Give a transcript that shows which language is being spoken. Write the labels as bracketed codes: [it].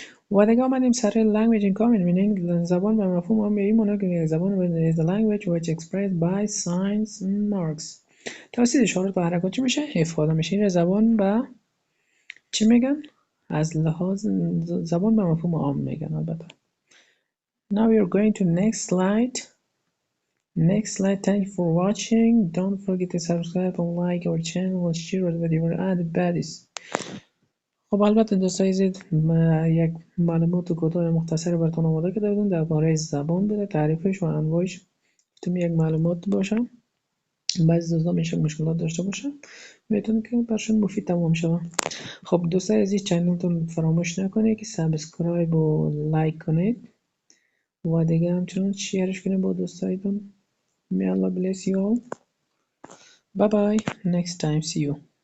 [fa] و دیگه آمدیم سر [en] language in common meaning. [fa] زبان به مفهوم عام به این معنی که زبان [en] is a language which expressed by signs and marks. [fa] توسط اشارات و حرکات چی میشه؟ افاده میشه. این زبان به چی میگن؟ از لحاظ زبان به مفهوم عام میگن البته. [en] Now we are going to next slide. Thank you for watching. Don't forget to subscribe and like our channel and share it with your other buddies. [fa] خب البته دوستان عزیز یک معلومات کوتاه مختصر براتون آماده کرده بودم درباره زبان بوده، تعریفش و انواعش. گفتم یک معلومات باشه. بعضی دوستان میشه مشکلات داشته باشه میتونه که برشون مفید تمام شود. خب دوستان عزیز چنلتون فراموش نکنید که سابسکرایب و لایک کنید و دیگه همچنین شیرش کنید با دوستایتون. [en] May Allah bless you all. Bye bye. Next time. See you.